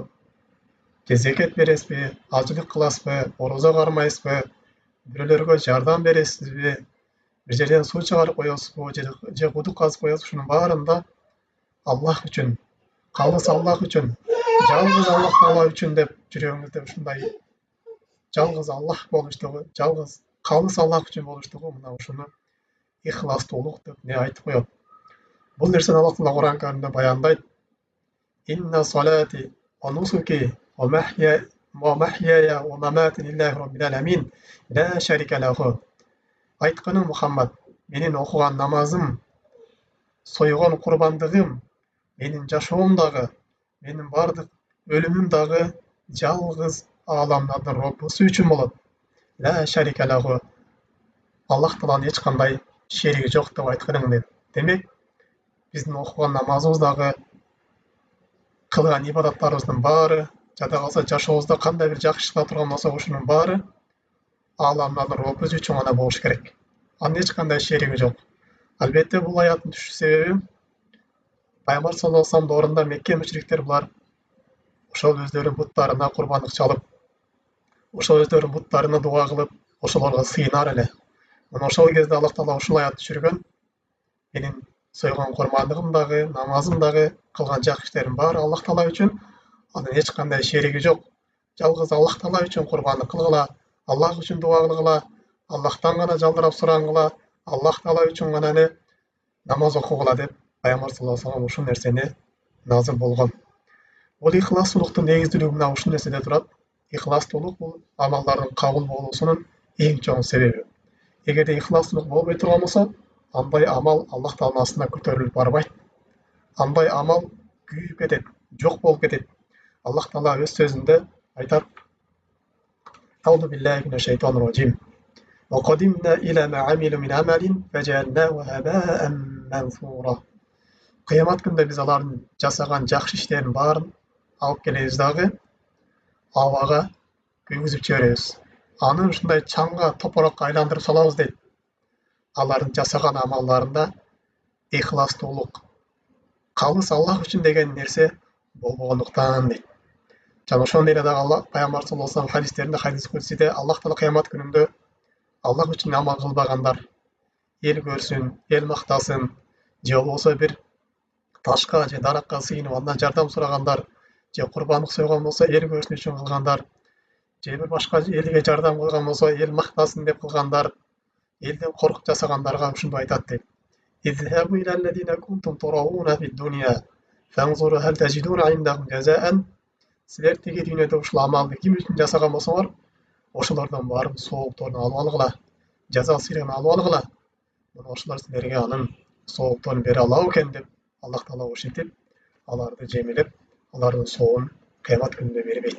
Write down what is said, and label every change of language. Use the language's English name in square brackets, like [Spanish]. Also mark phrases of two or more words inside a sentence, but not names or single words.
[Kyrgyz] Зекет бересизби, ажылык кыласызбы, орозо кармайсызбы, бирөөлөргө жардам бересизби, бир жерден суу чыгарып коесузбу, же кудук казып коесузбу, ушунун баарында Аллах үчүн, калыс Аллах үчүн, жалгыз Аллах Таала үчүн деп жүрөгүңүздө ушундай жалгыз Аллах болуштугу, жалгыз калыс Аллах үчүн болуштугу, мына ушуну ихластуулук деп не айтып коет. Бул нерсени Аллах Таала Кур'ан Каримде баяндайт. [Arabic] إن صلاتي ونسكي ومحياي ومماتي لله رب العالمين لا شريك له. [Kyrgyz] Айтканым Мухаммад, менин окуган намазым, сойгон курбандыгым, менин жашоом дагы, менин бардык өлүмүм дагы жалгыз ааламдардын Роббусу үчүн болот. [Arabic] لا شريك له. [Kyrgyz] Аллах Тааланын эч кандай шериги жок деп айтканым дейт. Демек, биздин окуган намазыбыз дагы, кылган ибадаттарыбыздын баары, жада калса жашообузда кандай бир жакшы ишler турган болсо, ушунун баары ааламдардын Роббусу үчүн гана болуш керек. Анын эч кандай шериги жок. Албетте бул аяттын түшүү себеби Пайгамбар [Arabic] صلى الله عليه وسلم [Kyrgyz] доорунда Мекке мушриктер булар ошол өздөрүнүн буттарына курбандык чалып, ошол өздөрүнүн буттарына дуа кылып, ошолорго сыйынар эле. Мына ошол кезде Аллах Таала ушул аят түшүргөн. Менин сойгон курбандыгым дагы, намазым дагы, кылган жакшы иштерим баары Аллах Таала үчүн. Анын эч кандай шериги жок. Жалгыз Аллах Таала үчүн курбандык кылгыла, [Kazakh] Аллах үшін дуа қылғыла, Аллахтан ғана жалдырап сұрағыла, Аллах Тағала үшін ғана намаз оқығыла [Kyrgyz] деп пайғамбар [Arabic] صلى الله عليه وسلم [Kyrgyz] ушул нерсени назил болгон. Бул ихластуулуктун негиздүүлүгү мына ушул нерседе турат. Ихластуулук бул амалдардын кабыл болуусунун эң чоң себеби. Эгерде ихластуулук болбой турган болсо, андай амал Аллах Тааланын астына көтөрүлүп барбайт. Андай амал күйүп кетет, жок болуп кетет. Аллах Таала өз сөзүндө айтат: [Arabic] أعوذ بالله من الشيطان الرجيم. وقدمنا إلى ما عملوا من عمل فجعلناه هباء منثورا. [Kyrgyz] Кыямат күндө биз алардын жасаган жакшы иштеринин баарын алып келебиз дагы абага күйгүзүп жиберебиз. Аны ушундай чаңга, топорокко айландырып салабыз дейт. Алардын жасаган амалдарында ихластуулук, калыс Аллах үчүн деген нерсе болбогондуктан дейт. Жана ошондой эле дагы Аллах пайгамбар [Arabic] صلى الله عليه وسلم [Kyrgyz] хадистеринде, хадис кудсиде Аллах Таала кыямат күнүндө Аллах үчүн амал кылбагандар, эл көрсүн, эл мактасын, же болбосо бир ташка же даракка сыйынып андан жардам сурагандар, же курбандык сойгон болсо эл көрсүн үчүн кылгандар, же бир башка элге жардам кылган болсо эл мактасын деп кылгандар, элден коркуп жасагандарга ушундай айтат дейт. [Arabic] اذهبوا إلى الذين كنتم تراءون في الدنيا فانظروا هل تجدون عندهم جزاء. [Kyrgyz] Силер тиги дүйнөдө ушул амалды ким үчүн жасаган болсоңор, ошолордон барып соолукторун алып алгыла, жаза сыйрын алып алгыла. Мына ошолор силерге анын соолукторун бере алабы экен деп Аллах Таала ошентип, аларды жемелеп, алардын соогун кыямат күнүндө бербейт.